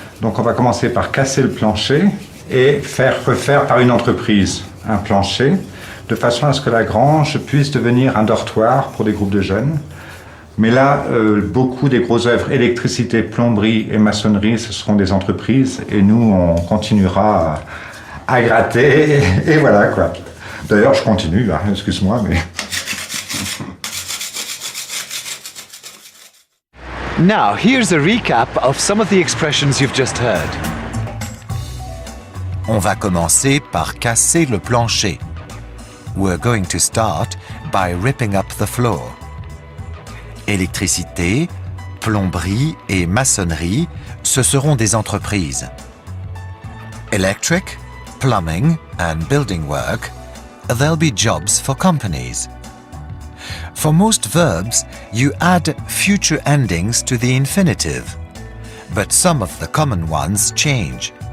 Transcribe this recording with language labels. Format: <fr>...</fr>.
<fr>Donc on va commencer par casser le plancher et refaire par une entreprise un plancher, de façon à ce que la grange puisse devenir un dortoir pour des groupes de jeunes. Mais là, beaucoup des grosses œuvres, électricité, plomberie et maçonnerie, ce seront des entreprises et nous, on continuera à gratter et voilà quoi. D'ailleurs, je continue, là, excuse-moi, mais...</fr> <en>Now, here's a recap of some of the expressions you've just heard.</en> <fr>On va commencer par casser le plancher.</fr> <en>We're going to start by ripping up the floor.</en> <fr>Électricité, plomberie et maçonnerie, ce seront des entreprises.</fr> <en>Electric, plumbing and building work, there'll be jobs for companies. For most verbs, you add future endings to the infinitive, but some of the common ones change.</en>